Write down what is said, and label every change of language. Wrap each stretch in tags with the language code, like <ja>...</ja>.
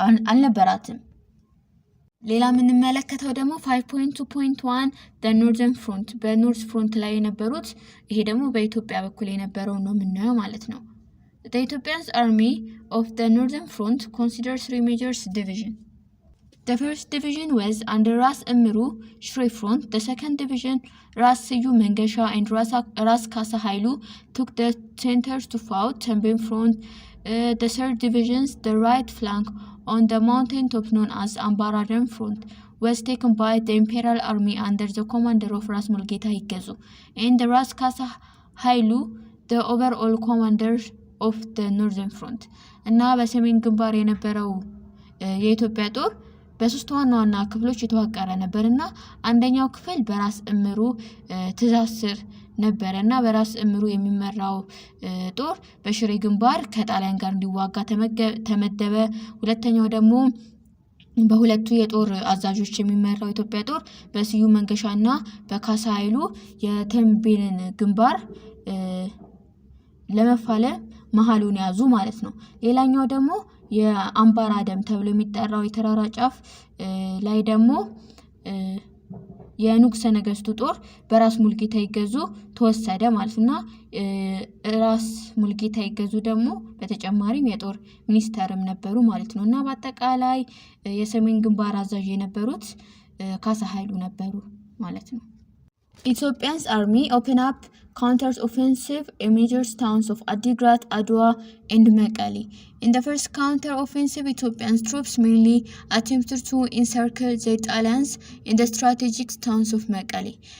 <am>አልነበራትም። ሌላ የምንመለከተው ደግሞ 5.2.1 the northern front በኖርዝ ፍሮንት ላይ የነበሩት ይሄ ደግሞ በኢትዮጵያ በኩል የነበረው ነው የምናየው ማለት ነው።</am> <en>The Ethiopian army of the northern front considered three major divisions. The first division was under Ras Emmiru Shri front. The second division, Ras Siyum Mengesha and Ras Kasa Hailu, took the center to fight Tembin front. The third division, the right flank on the mountain top known as Ambaraden front, was taken by the Imperial Army under the commander of Ras Mulgeta Hikezu, and the Ras Kasa Hailu, the overall commander of the northern front.</en> <am>እና በሰሜን ግንባር የነበረው የኢትዮጵያ ጦር በሶስት ዋና ዋና ክፍሎች የተዋቀረ ነበርና አንደኛው ክፍል በራስ እምሩ ትእዛዝ ስር ነበርና በራስ እምሩ የሚመራው ጦር በሽሬ ግንባር ከጣሊያን ጋር እንዲዋጋ ተመደበ። ሁለተኛው ደግሞ በሁለቱ የጦር አዛዦች የሚመራው ኢትዮጵያ ጦር በስዩም መንገሻና በካሳ ኃይሉ የተንቤንን ግንባር ለመፋለም መሃሉን ያዙ ማለት ነው። ሌላኛው ደግሞ የአምባራደም ተብሎ የሚጠራው የተራራ ጫፍ ላይ ደግሞ የንጉሠ ነገሥቱ ጦር በራስ ሙልጌታ ይገዙ ተወሰደ ማለትና ራስ ሙልጌታ ይገዙ ደግሞ በተጨማሪም የጦር ሚኒስተርም ነበሩ ማለት ነው እና በአጠቃላይ የሰሜን ግንባር አዛዥ የነበሩት ካሳ ኃይሉ ነበሩ ማለት ነው።</am> <en>Ethiopia's army opened up counter-offensive in major towns of Adigrat, Adwa, and Mekelle. In the first counter-offensive, Ethiopian troops mainly attempted to encircle the Italians in the strategic towns of Mekelle.</en>